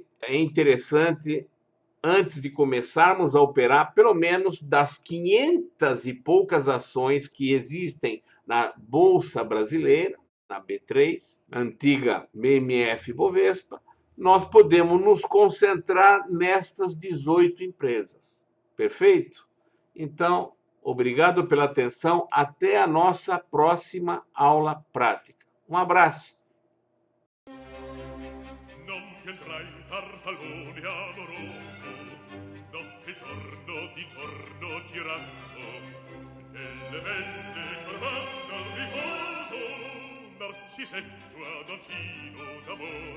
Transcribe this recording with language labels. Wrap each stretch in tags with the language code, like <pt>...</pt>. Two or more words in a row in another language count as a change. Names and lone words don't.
<pt>É interessante, antes de começarmos a operar, pelo menos das 500 e poucas ações que existem na Bolsa Brasileira, na B3, antiga BMF Bovespa, nós podemos nos concentrar nestas 18 empresas. Perfeito? Então, obrigado pela atenção. Até a nossa próxima aula prática. Um abraço.</pt> <it>Farfallone amoroso, notte e giorno d'intorno girando, nelle velle turbando al riposo, Narcisetto adoncino d'amor.</it>